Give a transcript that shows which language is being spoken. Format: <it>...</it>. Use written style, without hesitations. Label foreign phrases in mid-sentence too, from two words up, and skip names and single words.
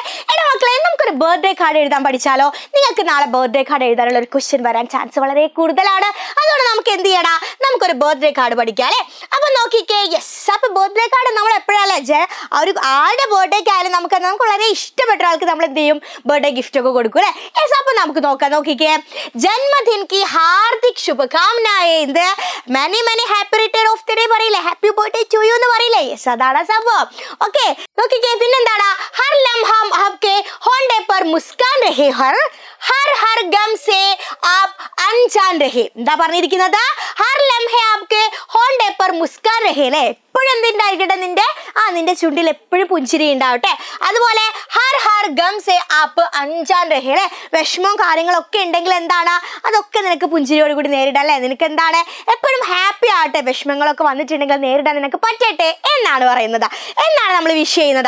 <ml>എടാ മക്കളെ, നമുക്കൊരു</ml> <en>birthday card</en> <ml>എഴുതാൻ പഠിച്ചാലോ? നിങ്ങൾക്ക് നാളെ</ml> <en>birthday card</en> <ml>എഴുതാനുള്ള ഒരു ക്വസ്റ്റ്യൻ വരാൻ ചാൻസ് വളരെ കൂടുതലാണ്. അതുകൊണ്ട് നമുക്ക് എന്ത് ചെയ്യണം, നമുക്കൊരു</ml> <en>birthday card</en> <ml>പഠിക്കാം അല്ലേ? അപ്പൊ നോക്കിക്കേ, യെസ്. അപ്പൊ</ml> <en>birthday card</en> <ml>നമ്മൾ എപ്പോഴല്ലേ ഒരു ആരുടെ ബർത്ത്ഡേക്ക് ആയാലും നമുക്ക് വളരെ ഇഷ്ടപ്പെട്ട ആൾക്ക് നമ്മൾ എന്ത് ചെയ്യും,</ml> <en>birthday gift</en> <ml>ഒക്കെ കൊടുക്കും അല്ലേ? യെസ്. അപ്പൊ നമുക്ക് നോക്കാം. നോക്കിക്കേ,</ml> <hi>जन्मदिन की हार्दिक शुभकामनाएं,</hi> <ml>ഇത്</ml> <en>many many happy return of the day</en> <ml>പറയില്ലേ,</ml> <en>happy birthday to you</en> <ml>എന്ന് പറയില്ലേ? യെസ്, അതാണ് സംഭവം. ഓക്കെ, നോക്കിക്കേ, പിന്നെന്താണ്,</ml> <hi>हर लम्हा आपके होंठों पर मुस्कान रहे हर हर हर गम से आप अनजान रहे.</hi> <ml>എന്താ പറഞ്ഞിരിക്കുന്നത്?</ml> <hi>हर लम्हा आपके होंठों पर मुस्कान रहे</hi> <ml>അല്ലേ? എപ്പോഴും എന്തുണ്ടായിരിക്കട്ടെ, നിന്റെ ചുണ്ടിൽ എപ്പോഴും പുഞ്ചിരി ഉണ്ടാവട്ടെ. അതുപോലെ</ml> <hi>हर हर ग़म से आप अनजान रहे</hi> <ml>അല്ലേ? വിഷമവും കാര്യങ്ങളൊക്കെ ഉണ്ടെങ്കിൽ എന്താണ്, അതൊക്കെ നിനക്ക് പുഞ്ചിരിയോട് കൂടി നേരിടാം അല്ലേ? നിനക്ക് എന്താണ്, എപ്പോഴും ഹാപ്പി ആവട്ടെ, വിഷമങ്ങളൊക്കെ വന്നിട്ടുണ്ടെങ്കിൽ നേരിടാൻ നിനക്ക് പറ്റട്ടെ എന്നാണ് പറയുന്നത്, എന്നാണ് നമ്മൾ വിഷ് ചെയ്യുന്നത്.</ml>